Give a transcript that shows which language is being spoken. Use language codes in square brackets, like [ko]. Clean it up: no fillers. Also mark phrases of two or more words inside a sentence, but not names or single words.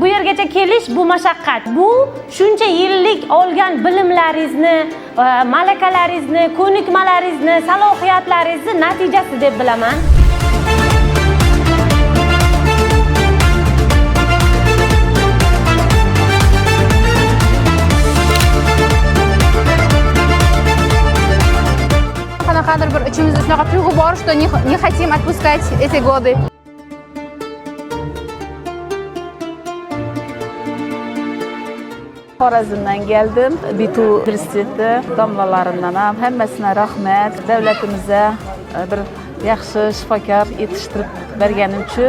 [uz] yergacha kelish bu mashaqqat. Bu shuncha yillik olgan bilimlaringizni, malakalaringizni, ko'nikmalaringizni, salohiyatlaringizni natijasi deb bilaman. Qanaqadir bir ichimizda shunaqa tuyg'u bor, [ru] что не хотим отпускать эти годы. [uz] Xorazmdan geldim. Bitu universiteti domlalarimdan ham hammasine rahmet. Devletimize bir yaxshi shifokor yetishtirib berganim uchun.